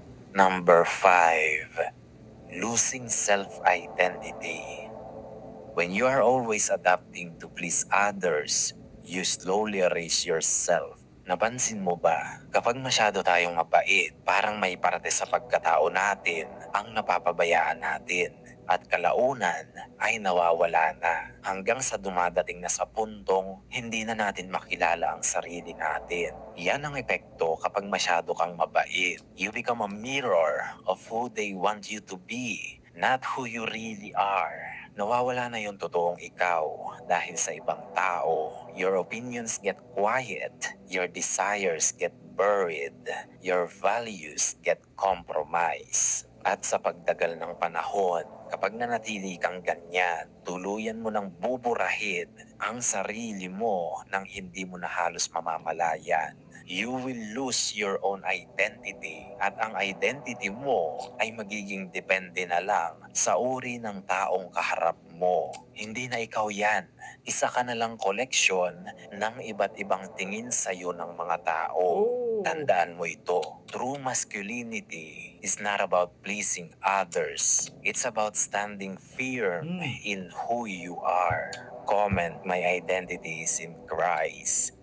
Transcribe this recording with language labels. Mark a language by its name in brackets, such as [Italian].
[English] Number 5, losing self-identity. When you are always adapting to please others, you slowly erase yourself. [Filipino] Napansin mo ba, kapag masyado tayong mabait, parang may parte sa pagkatao natin ang napapabayaan natin at kalaunan ay nawawala na hanggang sa dumadating na sa puntong hindi na natin makilala ang sarili natin. Yan ang epekto kapag masyado kang mabait. [English] You become a mirror of who they want you to be, not who you really are. [Filipino] Nawawala na yung totoong ikaw dahil sa ibang tao. [English] Your opinions get quiet, your desires get buried, your values get compromised. [Filipino] At sa pagdagal ng panahon, kapag nanatili kang ganyan, tuluyan mo nang buburahin ang sarili mo nang hindi mo na halos mamamalayan. [English] You will lose your own identity [Filipino] at ang identity mo ay magiging depende na lang sa uri ng taong kaharap mo. Hindi na ikaw yan. Isa ka na lang koleksyon ng iba't ibang tingin sa'yo ng mga tao. Tandaan mo ito. [English] True masculinity is not about pleasing others. It's about standing firm in who you are. Comment, my identity is in Christ.